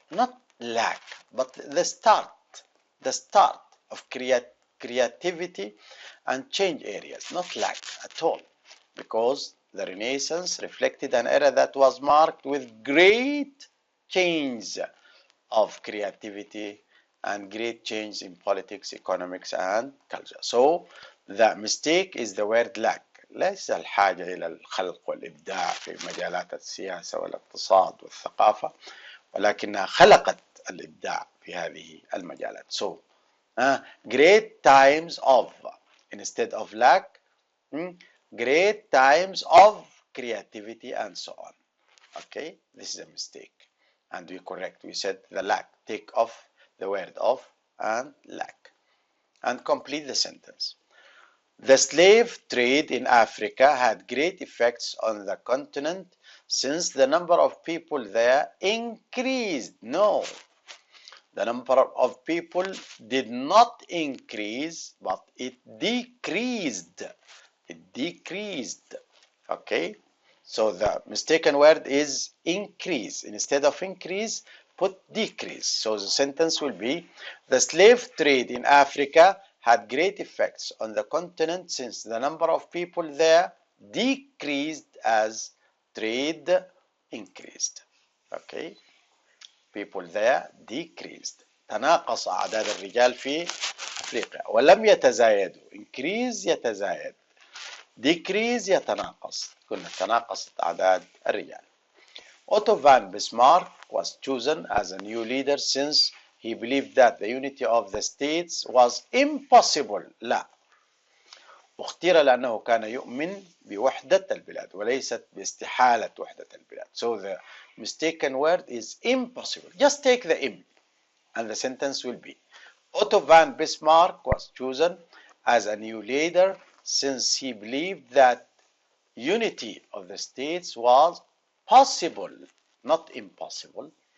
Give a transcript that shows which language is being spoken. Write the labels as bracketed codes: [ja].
[en] Not lack, but the start of creativity and change areas, not lack at all, because the Renaissance reflected an era that was marked with great change of creativity and great change in politics, economics, and culture. So the mistake is the word lack. [ar] ليس الحاجة إلى الخلق والإبداع في مجالات السياسة والاقتصاد والثقافة، ولكنها خلقت الإبداع في هذه المجالات. [en] So great times of instead of lack, great times of creativity and so on. Okay, this is a mistake. And we correct, we said the lack, take off the word of and lack. And complete the sentence. The slave trade in Africa had great effects on the continent since the number of people there increased. No, the number of people did not increase, but it decreased. It decreased. Okay, So the mistaken word is increase. Instead of increase, put decrease. So the sentence will be, the slave trade in Africa had great effects on the continent since the number of people there decreased as trade increased. Okay, people there decreased. [ar] تناقص أعداد الرجال في أفريقيا ولم يتزايدوا. increase يتزايد. decrease يتناقص. كنا تناقصت أعداد الرجال. [en] Otto von Bismarck was chosen as a new leader since he believed that the unity of the states was impossible. [ar] لا. اختير لأنه كان يؤمن بوحدة البلاد وليست باستحالة وحدة البلاد. [en] So the mistaken word is impossible. Just take the im and the sentence will be, Otto von Bismarck was chosen as a new leader since he believed that unity of the states was possible, not impossible.